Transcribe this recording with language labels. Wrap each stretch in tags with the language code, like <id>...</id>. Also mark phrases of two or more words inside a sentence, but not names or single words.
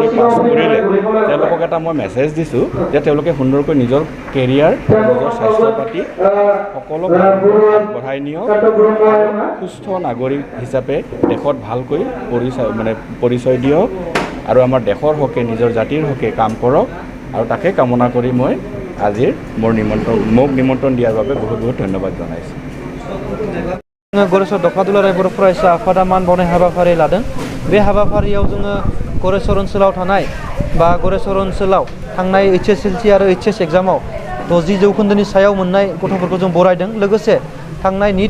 <as>পাছ কৰিলে তেওঁলোকক এটা মই মেছেজ দিছোঁ যে তেওঁলোকে সুন্দৰকৈ নিজৰ কেৰিয়াৰ নিজৰ স্বাস্থ্য পাতি সকলো আগবঢ়াই নিয়ক সুস্থ নাগৰিক হিচাপে দেশত ভালকৈ পৰিচয় দিয়ক আৰু আমাৰ দেশৰ হকে নিজৰ জাতিৰ হকে কাম কৰক আৰু তাকে কামনা কৰি মই আজিৰ মোক নিমন্ত্ৰণ দিয়াৰ বাবে বহুত বহুত ধন্যবাদ জনাইছোঁ</as> <brx>गड़ेश्वर दख'र बर' फरायसा आफादा मान बावनाय हाबाफारि लादों बे हाबाफारियाव जोङो गड़ेश्वर ओनसोलाव थानाय बा गड़ेश्वर ओनसोलाव थांनाय HSLC आरो HS एग्जामाव 60% सायाव मोननाय गथ'फोरखौ जों बरायदों लोगोसे थांनाय नीट</brx>